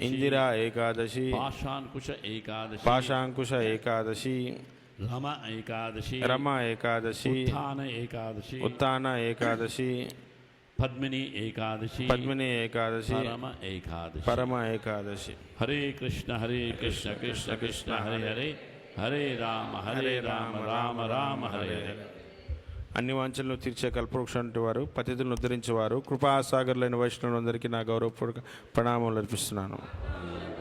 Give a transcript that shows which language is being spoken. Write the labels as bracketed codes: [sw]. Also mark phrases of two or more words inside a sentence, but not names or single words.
[te] ఇందిరా ఏకాదశి, Pashankusha Ekadashi, పాశాంకుశ ఏకాదశి, Rama Ekadashi, రమ ఏకాదశి, Uthana Ekadashi, ఉత్తాన ఏకాదశి, Padmini Ekadashi, పద్మిని ఏకాదశి, Parama Ekadashi. పరమ ఏకాదశి. [sa] Hare Krishna Krishna Krishna Hare Hare, Hare Rama Rama Rama Hare Hare. [te] అన్ని వాంఛలను తీర్చే కల్పవృక్షంటి వారు, పతితులను ఉద్ధరించేవారు, కృపాసాగర్లైన వైష్ణవులందరికీ నా గౌరవపూర్వక ప్రణామాలు అర్పిస్తున్నాను.